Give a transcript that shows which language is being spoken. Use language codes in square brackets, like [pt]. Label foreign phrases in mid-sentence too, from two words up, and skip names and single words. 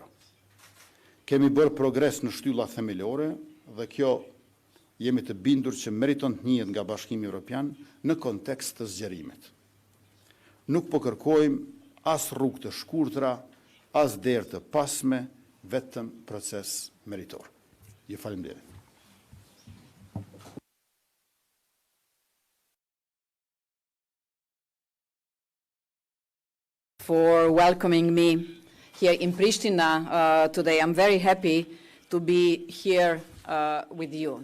[sq] Kemi bërë progres në shtylla themelore dhe kjo jemi të bindur që meriton të njihet nga Bashkimi Evropian në kontekst të zgjerimit. Nuk po kërkojmë as rrugë të shkurtra, as derë të pasme, vetëm proces meritor. Ju faleminderit. [en] For welcoming me here in Pristina today. I'm very happy to be here with you.